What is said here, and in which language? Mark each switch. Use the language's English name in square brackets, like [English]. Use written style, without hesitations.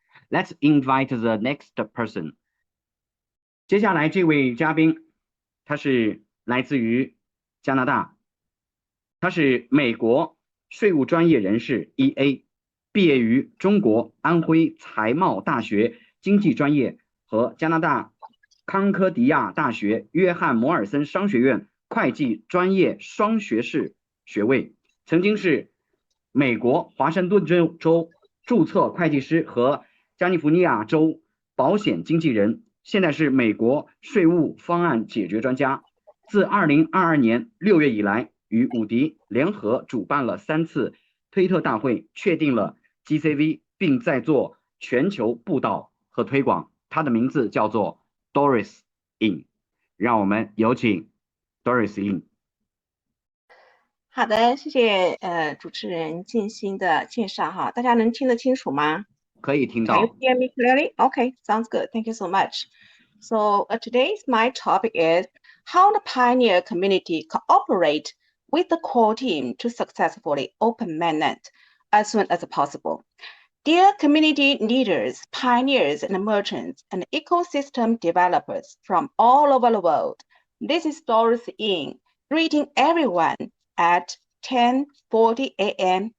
[English] Let's invite the next person. [Chinese] 接下来这位嘉宾，他是来自于加拿大，他是美国税务专业人士 EA， 毕业于中国安徽财贸大学经济专业和加拿大康科迪亚大学约翰摩尔森商学院会计专业双学士学位，曾经是美国华盛顿州注册会计师和加利福尼亚州保险经纪人，现在是美国税务方案解决专家。自2022年6月以来，与伍迪联合主办了3次推特大会，确定了 GCV， 并在做全球布道和推广。他的名字叫做 Doris In， 让我们有请 Doris In。好的，谢谢主持人静心的介绍哈，大家能听得清楚吗？可以听到。 [English] Can you hear me clearly? Okay, sounds good. Thank you so much. So today's my topic is how the pioneer community cooperate with the core team to successfully open mainnet as soon as possible. Dear community leaders, pioneers, and merchants, and ecosystem developers from all over the world, this is Doris In, greeting everyone at 10:40 a.m.